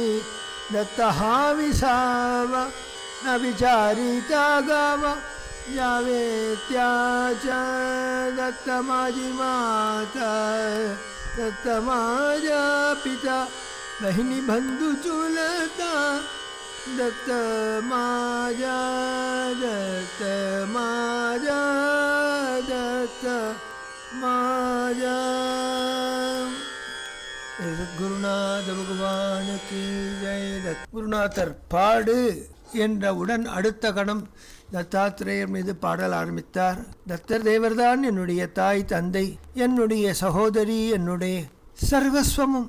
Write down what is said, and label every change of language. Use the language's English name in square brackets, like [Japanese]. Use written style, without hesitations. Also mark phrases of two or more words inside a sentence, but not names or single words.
[Marathi] दत्त हा विसावा न विचारिता गावा जावे त्याच्या दत्त माझी माता दत्त माझा पिता बहिणी बंधू चुलता दत्त माझा दत्त माझा दत्त माझा. [Tamil] குருநாத பகவானுக்கு ஜெய. குருநாதர் பாடு என்றவுடன் அடுத்த கணம் தத்தாத்ரேயர் மீது பாடல் ஆரம்பித்தார். தத்தர் தேவர்தான் என்னுடைய தாய் தந்தை, என்னுடைய சகோதரி, என்னுடைய சர்வஸ்வமும்.